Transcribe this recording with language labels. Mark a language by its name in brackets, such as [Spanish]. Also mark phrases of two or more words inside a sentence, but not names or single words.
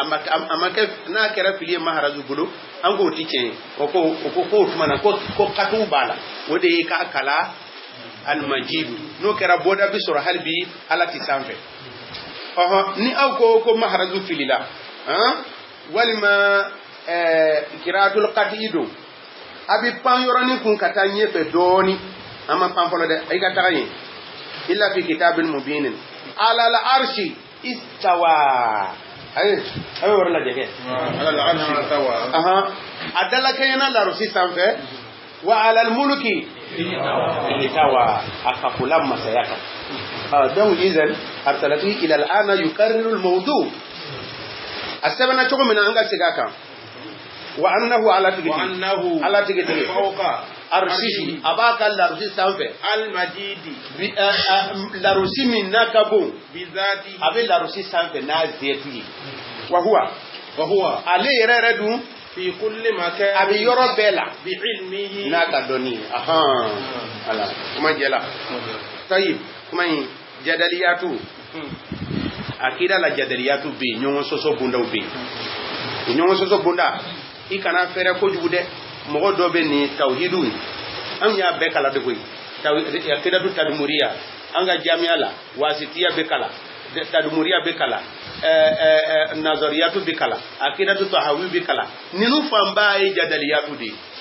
[Bambara] kɛra fili ye maharazu bolo an k'o ti tiɲɛ o ko tuma na ko katuw b'a la o de ye k'a kala almajidu n'o kɛra bɔda bi sɔrɔ hali bi ala ti sanfɛ ni aw ko maharazu fili la walima kiraatul qati don a bɛ pan yɔrɔnin kun ka taa ɲɛfɛ dɔɔni an ma pan fɔlɔ dɛ i ka taga yen [Arabic] illa fi kitabin mubinin ala al arshi istawa [Bambara] ayi a bɛ yɔrɔ lajɛ kɛ [Arabic] ala al arshi istawa [Bambara] a dalakɛɲɛna larusi sanfɛ [Arabic] wa ala al mulki istawa [Bambara] a kafula masaya kan donc [Arabic] izan arsalati ila al ana yukarriru al mawdu [Bambara] a sɛbɛnna cogo min na an ka segin a kan [Arabic] wa annahu ala [Bambara] tigiti [Arabic] fawqa [Bambara] arshihi abaka larusi sanfɛ [Arabic] almajidi [Bambara] larusi min nakabo [Arabic] bizati [Bambara] abe larusi sanfɛ n'a zeti [Arabic] wa huwa [Bambara] ale yɛrɛ dun [Arabic] fi kulli makan [Bambara] a bɛ yɔrɔ bɛɛ la [Arabic] bi ilmihi [Bambara] n'a ka dɔnni ala kuma jɛla tayib kuma in jadaliyatu akida la jadaliyatu bɛ yen ɲɔgɔn sɔsɔ bundaw bɛ yen ɲɔgɔn sɔsɔ bunda i kana fɛrɛ kojugu dɛ mɔgɔ dɔ bɛ nin tawhidu an y'a bɛɛ kala de koyi [Arabic] akidatu tadmuriya [Bambara] an ka jamiya la wasitiya bɛ kala tadmuriya bɛ kala nazariyatu bɛ kala [Arabic] akidatu tahawi [Bambara] bɛ kala ninnu fanba ye jadaliyatu de ye